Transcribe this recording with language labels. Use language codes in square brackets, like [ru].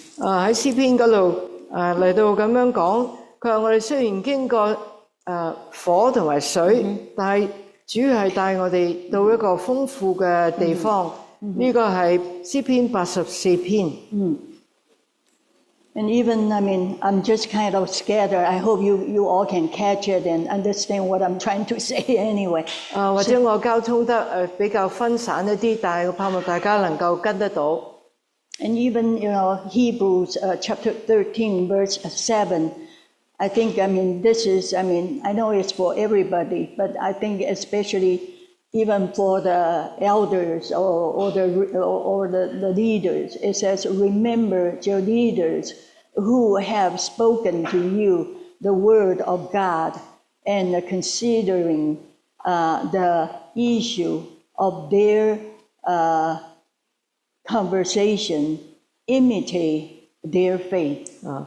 [yue] 喺詩篇嗰度。嚟到咁樣講，佢話我哋雖然經過火同埋水，但係主要係帶我哋到一個豐富嘅地方。呢個係詩篇84篇。 [en] And even I mean, I'm just kind of scattered. I hope you all can catch it and understand what I'm trying to say anyway. [yue] 或者我交通得比較分散一啲，但係我盼望大家能夠跟得到。 [en] And even, Hebrews chapter 13, verse 7, I think, I mean, this is, I mean, I know it's for everybody, but I think especially even for the elders or the leaders, it says, remember your leaders who have spoken to you the word of God and considering the issue of their conversation, imitate their faith.